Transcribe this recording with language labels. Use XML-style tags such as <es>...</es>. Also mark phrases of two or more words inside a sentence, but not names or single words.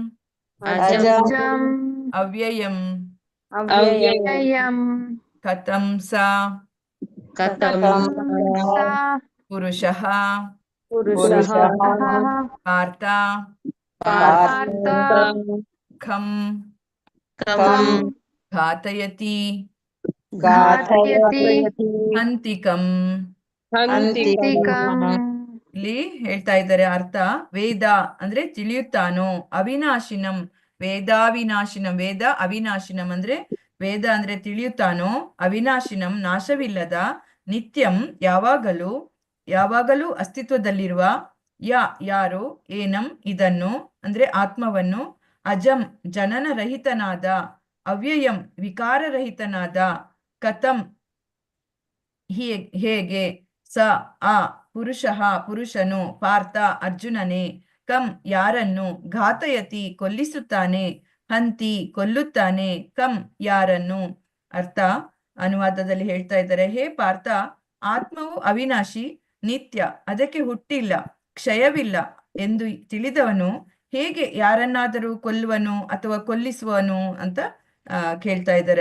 <sa>ಅವ್ಯಯಂ ಕಥಂ ಸಾ ಪುರುಷಃ ಪಾರ್ಥ ಖಂ ಘಾತಯತಿ ಹಂತಿಕಂ.</sa> <kn>ಇಲ್ಲಿ ಹೇಳ್ತಾ ಇದ್ದಾರೆ ಅರ್ಥ. ವೇದ ಅಂದ್ರೆ ತಿಳಿಯುತ್ತಾನೋ,</kn> <sa>ಅವಿನಾಶಿನಂ ವೇದಾವಿನಾಶಿನಂ, ವೇದ ಅವಿನಾಶಿನಂ</sa> <kn>ಅಂದ್ರೆ ವೇದ ಅಂದ್ರೆ ತಿಳಿಯುತ್ತಾನೋ, ಅವಿನಾಶಿನಂ ನಾಶವಿಲ್ಲದ, ನಿತ್ಯಂ ಯಾವಾಗಲೂ ಅಸ್ತಿತ್ವದಲ್ಲಿರುವ, ಯಾರು, ಏನಂ ಇದನ್ನು ಅಂದ್ರೆ ಆತ್ಮವನ್ನು, ಅಜಂ ಜನನರಹಿತನಾದ, ಅವ್ಯಯಂ ವಿಕಾರರಹಿತನಾದ, ಕಥಂ ಹೇಗೆ, ಸ ಪುರುಷನು, ಪಾರ್ಥ ಅರ್ಜುನನೇ, ಕಂ ಯಾರನ್ನು, ಘಾತಯತಿ ಕೊಲ್ಲಿಸುತ್ತಾನೆ, ಹಂತಿ ಕೊಲ್ಲುತ್ತಾನೆ, ಕಂ ಯಾರನ್ನು. ಅರ್ಥ ಅನುವಾದದಲ್ಲಿ ಹೇಳ್ತಾ ಇದ್ದಾರೆ, ಹೇ ಪಾರ್ಥ, ಆತ್ಮವು ಅವಿನಾಶಿ, ನಿತ್ಯ, ಅದಕ್ಕೆ ಹುಟ್ಟಿಲ್ಲ, ಕ್ಷಯವಿಲ್ಲ ಎಂದು ತಿಳಿದವನು ಹೇಗೆ ಯಾರನ್ನಾದರೂ ಕೊಲ್ಲುವನು ಅಥವಾ ಕೊಲ್ಲಿಸುವನು ಅಂತ ಕೇಳ್ತಾ ಇದ್ದಾರೆ.</kn>